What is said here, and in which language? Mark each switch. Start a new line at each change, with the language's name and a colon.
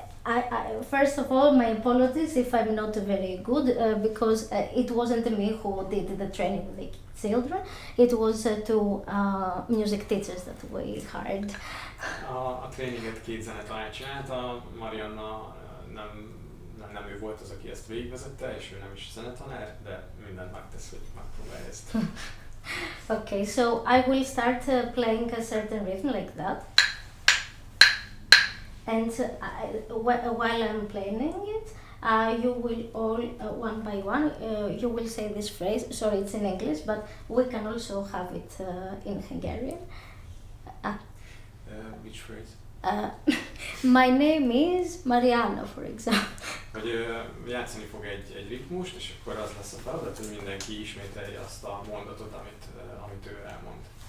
English: I first of all, my apologies if I'm not very good because it wasn't me who did the training with the children. It was two music teachers that we hired.
Hungarian: A tréninget két zenetanár csinálta, Marianna nem ő volt az, aki ezt végigvezette, és ő nem is zenetanár, de mindent megtesz, hogy megpróbálja ezt.
English: Okay, so I will start playing a certain rhythm like that. And while I'm playing it, you will all, one by one, you will say this phrase. Sorry, it's in English, but we can also have it in Hungarian. Which phrase? My name is Mariana, for example.
Hungarian: Hogy játszani fog egy ritmust, és akkor az lesz a feladat, hogy mindenki ismételje azt a mondatot, amit ő elmond.